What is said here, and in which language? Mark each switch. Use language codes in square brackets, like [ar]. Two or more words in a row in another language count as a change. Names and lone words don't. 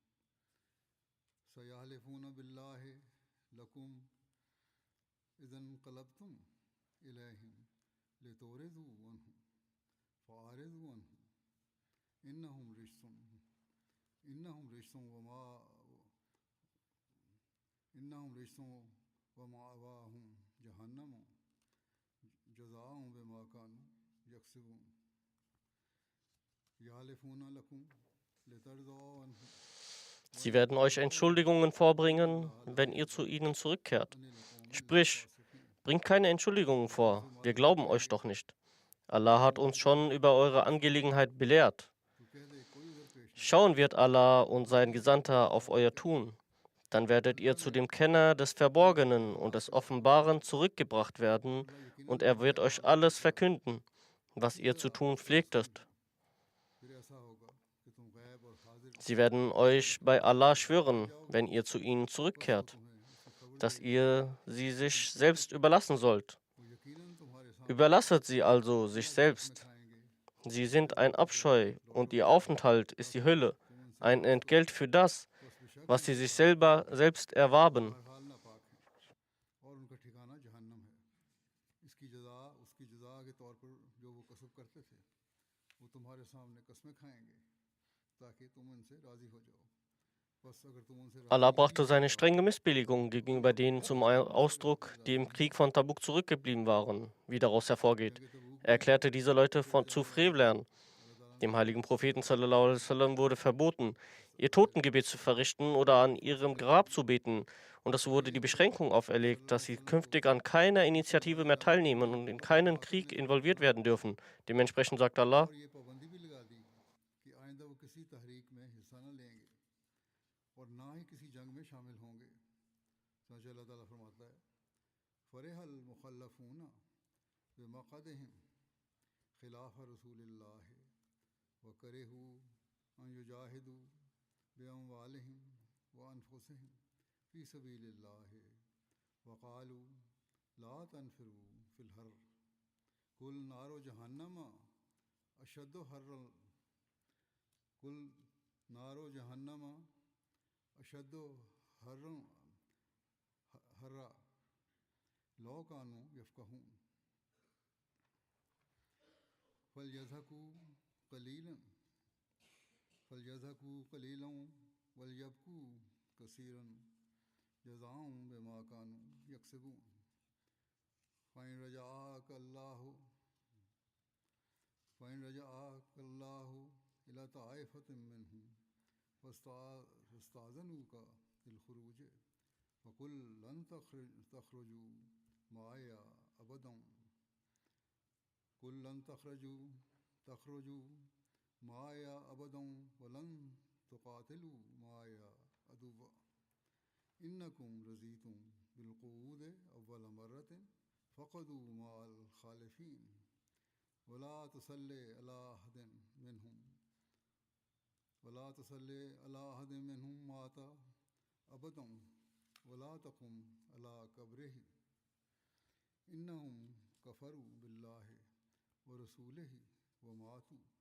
[ar] سيحلفون بالله لكم إذا انقلبتم إليهم لتعرضوا عنهم فأعرضوا عنهم إنهم رجس ومأواهم جهنم جزاء بما كانوا يكسبون يحلفون لكم لترضوا عنهم [de] Sie werden euch Entschuldigungen vorbringen, wenn ihr zu ihnen zurückkehrt. Sprich, bringt keine Entschuldigungen vor, wir glauben euch doch nicht. Allah hat uns schon über eure Angelegenheit belehrt. [ur] تو کہہ دے کوئی عذر پیش نہیں [de] Schauen wird Allah und sein Gesandter auf euer Tun. Dann werdet ihr zu dem Kenner des Verborgenen und des Offenbaren zurückgebracht werden, und er wird euch alles verkünden, was ihr zu tun pflegtet. [ur] پھر ایسا ہوگا کہ تم غیب اور حاضر [de] Sie werden euch bei Allah schwören, wenn ihr zu ihnen zurückkehrt, [ur] تمہیں اس کی خبر [de] dass ihr sie sich selbst überlassen sollt. [ur] وہ یقیناً تمہارے سامنے [de] Überlasset sie also sich selbst. [ur] खाएंगे [de] Sie sind ein Abscheu und ihr Aufenthalt ist die Hölle, ein Entgelt für das, [ur] بس بیشک [de] was sie sich selbst erwarben. [ur] ہر حال ناپاک ہے اور ان کا ٹھکانہ جہنم ہے اس کی جزا اس کی جزا کے طور پر جو وہ کسب کرتے تھے وہ تمہارے سامنے قسمیں کھائیں گے تاکہ تم ان سے راضی ہو جاؤ بس اگر تم ان سے राजी हो जाओ बस अगर तुम उनसे [de] Allah brachte seine strenge Missbilligung gegenüber denen zum Ausdruck, die im Krieg von Tabuk zurückgeblieben waren, wie daraus hervorgeht. Er erklärte diese Leute zu Frevlern. Dem heiligen Propheten [ar] صلى الله عليه وسلم [de] wurde verboten, ihr Totengebet zu verrichten oder an ihrem Grab zu beten. Und es wurde die Beschränkung auferlegt, dass sie künftig an keiner Initiative mehr teilnehmen und in keinen Krieg involviert werden dürfen. Dementsprechend sagt Allah, [ur] اور یہ پابندی بھی لگا دی کہ آئندہ وہ کسی تحریک میں حصہ نہ لیں گے اور نہ ہی کسی جنگ میں شامل ہوں گے چنانچہ اللہ تعالیٰ فرماتا ہے [ar] فرح المخلفون بمقعدهم خلاف رسول الله وكرهوا أن يجاهدوا بأموالهم وأنفسهم في سبيل الله وقالوا لا تنفروا في الحر قل نار جهنم أشد حرا قل نار جهنم أشد حرا حرا لو كانوا يفقهون فليضحكوا قليلا وليبكوا كثيرا جزاء بما كانوا يكسبون فإن رجعك الله إلى طائفة منهم فاستأذنوك للخروج فقل لن تخرجوا معي أبدا قل لن تخرجوا معي أبدا ولن تقاتلوا معي عدوا إنكم رضيتم بالقعود أول مرة فاقعدوا مع الخالفين ولا تصل على أحد منهم مات أبدا ولا تقم على قبره إنهم كفروا بالله ورسوله وماتوا